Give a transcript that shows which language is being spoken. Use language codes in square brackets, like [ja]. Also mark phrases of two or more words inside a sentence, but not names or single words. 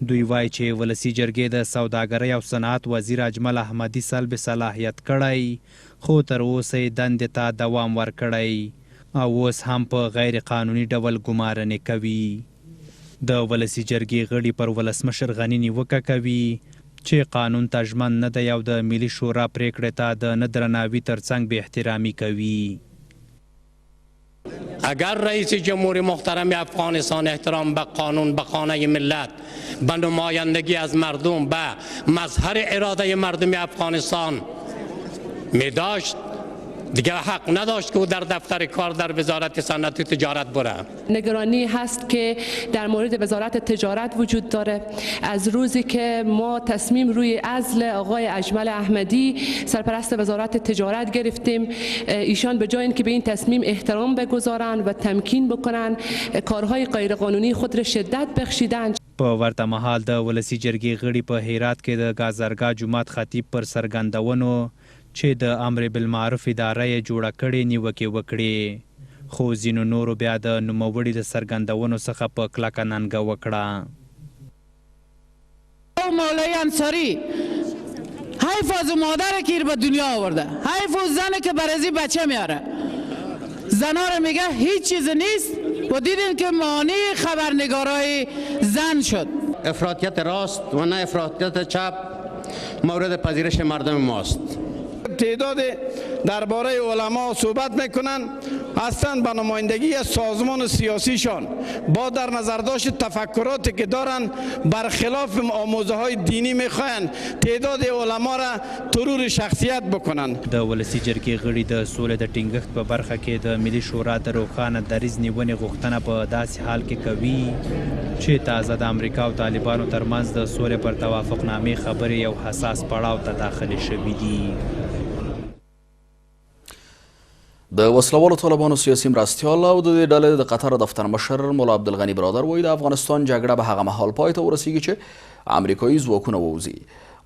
[ps] دوی وایي چې ولسي جرګې د سوداګرۍ او صنعت وزیر اجمل احمدي سلب صلاحیت کړی، خو تر اوسه یې دندې ته دوام ورکړی او اوس هم په غیر قانوني ډول ګمارنې کوي. د ولسي جرګې غړي پر ولسمشر غني نیوکه کوي چې قانون ته ژمن نه دی او د ملي شورا پریکړې ته د نه درناوي ترڅنګ بې احترامي کوي. [fa] اگر رئیس جمهور محترم افغانستان احترام به قانون، به خانه ملت، به نمایندگی از مردم، به مظهر اراده مردم افغانستان می داشت، دیگه حق نداشت که او در دفتر کار در وزارت صنعت و تجارت بره. نگرانی هست که در مورد وزارت تجارت وجود داره. از روزی که ما تصمیم روی عزل آقای اجمل احمدی سرپرست وزارت تجارت گرفتیم، ایشان به جای اینکه به این تصمیم احترام بگذارن و تمکین بکنن، کارهای غیرقانونی خود را شدت بخشیدن. [ps] په ورته مهال د ولسي جرګې غړي په هرات کې د گازرګاه جومات خطیب پر څرګندونو چې د امر بالمعروف اداره یې جوړه کړې نیوکې وکړې، خو ځینو نورو بیا د نوموړي د څرګندونو څخه په کلکه ننګه وکړه. [fa] مولوی انصاری حیف از مادر کیر به دنیا آورده، حیف از زن که برازی بچه میاره، زنا رو میگه هیچ چیز نیست و دیدین که مانع خبرنگارای زن شد. افراطیت راست و نه افراطیت چپ مورد پذیرش مردم ماست. تعداد درباره علما صحبت میکنن، هستند به نمایندگی از سازمان سیاسیشان با در نظر داشت تفکراتی که دارن برخلاف آموزه های دینی میخواین تعداد علما را ترور شخصیت بکنن. [ps] د ولسي جرګې غړي د سولې د ټینګښت په برخه کې د ملي شورا د روښانه دریځ نیونې غوښتنه په داسې حال کې کوي چې تازه د امریکا او طالبانو ترمنځ د سولې پر توافقنامې خبرې یو حساس پړاو ته داخلي شوي دي. د وسلوالو طالبانو سیاسي مرستیال او د دې ډلې د قطر دفتر مشر مولا عبدالغني برادر وایي د افغانستان جګړه به هغه مهال پای ته ورسیږي چې امریکایي ځواکونه ووځي.